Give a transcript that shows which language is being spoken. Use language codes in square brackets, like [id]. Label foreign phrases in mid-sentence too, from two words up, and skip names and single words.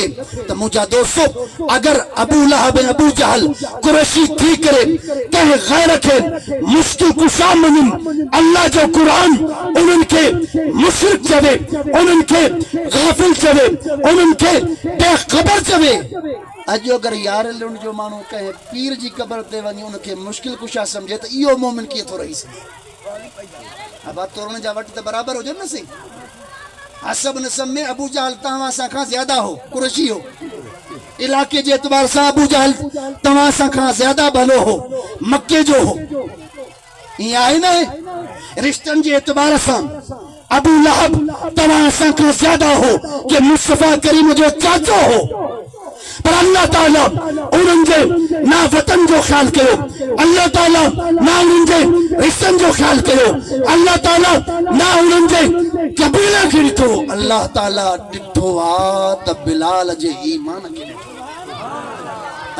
[sd] त मुंहिंजा दोस्तों, अगर अबू लहब ऐं अबू जहल कुरैशी थी करे कंहिं गैर खे मुश्किल कुशा मञनि, अल्लाह जो क़ुरान उन्हनि खे मुशरिक चवे, उन्हनि खे गाफ़िल चवे, उन्हनि खे बेख़बर चवे। अॼु अगर यारल जो माण्हू कंहिं पीर जी क़बर ते वञी उनखे मुश्किल कुशा सम्झे त इहो मोमिन कीअं थो रही सघे? अब तोरण जा वट त बराबर हुजनि न सही। हसब नसब में अबू जहल तव्हां सां खां ज्यादा हो, कुरैशी हो। इलाके जे एतबार सां अबू जहल तव्हां सां खां ज्यादा भलो हो, मक्के जो हो। ईअं आहे न, रिश्तनि जे एतबार सां अबू लहब तव्हां सां खां ज्यादा हो कि मुस्तफा करीम जो चाचो हो। पर अल्लाह ताला उन्हनि जे ना वतन जो ख्याल कयो, अल्लाह ताला ना उन्हनि जे रिश्तनि जो ख्याल कयो, अल्लाह ताला ना उन्हनि जे कबीले खे ॾिठो। अल्लाह ताला ॾिठो आहे त बिलाल जे ईमान खे ॾिठो।